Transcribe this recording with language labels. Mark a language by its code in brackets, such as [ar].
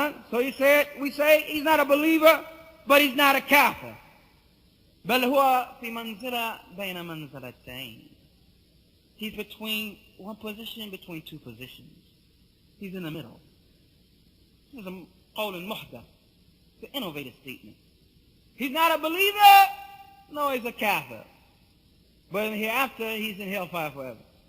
[en] So he said, we say he's not a believer, but he's not a kafir. [ar] بل هو في منزلة بين منزلتين. [en] He's between one position, between two positions. He's in the middle. This is a qawl muhdath. It's an innovative statement. He's not a believer, no, he's a kafir. But hereafter, he's in hellfire forever.